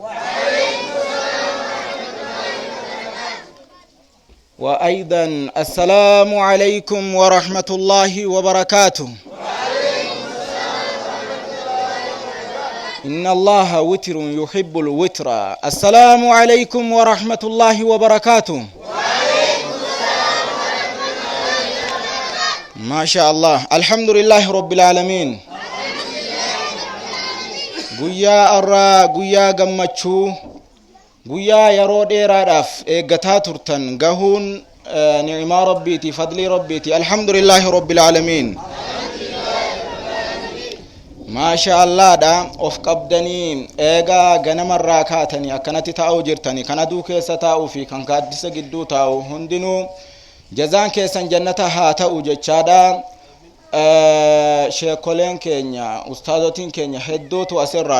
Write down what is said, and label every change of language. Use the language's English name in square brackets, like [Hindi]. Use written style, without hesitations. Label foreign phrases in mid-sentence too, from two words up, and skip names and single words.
[Arabic] وأيضا السلام عليكم ورحمة الله وبركاته إن الله وتر يحب الوتر السلام عليكم ورحمة الله وبركاته ما شاء الله الحمد لله رب العالمين [Oromo] guyyaa arraa guyyaa gammachuu guyyaa yeroo dheeraadhaaf eeggataa turtan gahuun ni'imaa rabbiiti fadlii rabbiiti [Arabic] الحمد لله رب العالمين [Oromo] maasha allaadha of qabdanii eegaa ganamarraa kaatanii akkanatti taa'uu jirtanii kan aduu keessa taa'uu fi kan gaaddisa gidduu taa'u hundinuu jazaan keessan jannata haa ta'u jechaadha sheekoleen keenya ustaazotiin keenya hedduutu asirraa